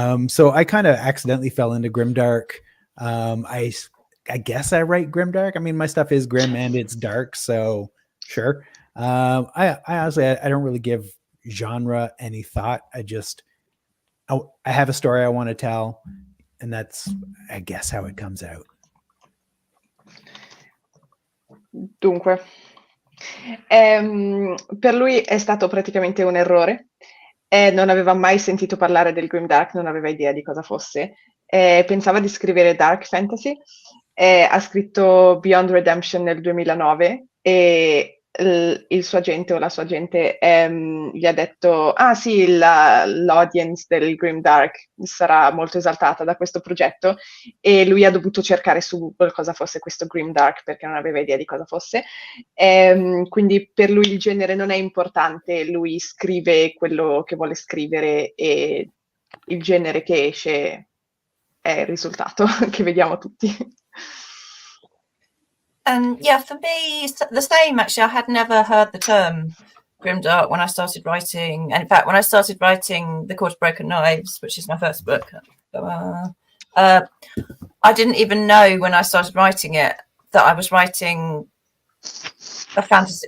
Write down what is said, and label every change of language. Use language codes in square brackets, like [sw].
[en] So I kind of accidentally fell into Grimdark. I guess I write Grimdark. I mean, my stuff is grim and it's dark, so sure. I honestly, I don't really give genre any thought. I have a story I want to tell, and that's, I guess, how it comes out. [it] Dunque, per lui è stato praticamente un errore. Non aveva mai sentito parlare del Grimdark, non aveva idea di cosa fosse. Pensava di scrivere dark fantasy. Ha scritto Beyond Redemption nel 2009 e il suo agente o la sua agente gli ha detto: ah sì, l'audience del Grimdark sarà molto esaltata da questo progetto, e lui ha dovuto cercare su Google cosa fosse questo Grimdark perché non aveva idea di cosa fosse. Quindi per lui il genere non è importante, lui scrive quello che vuole scrivere e il genere che esce è il risultato che vediamo tutti. [en] Yeah, for me, the same actually. I had never heard the term grimdark when I started writing. And in fact, when I started writing The Court of Broken Knives, which is my first book, I didn't even know when I started writing it that I was writing a fantasy.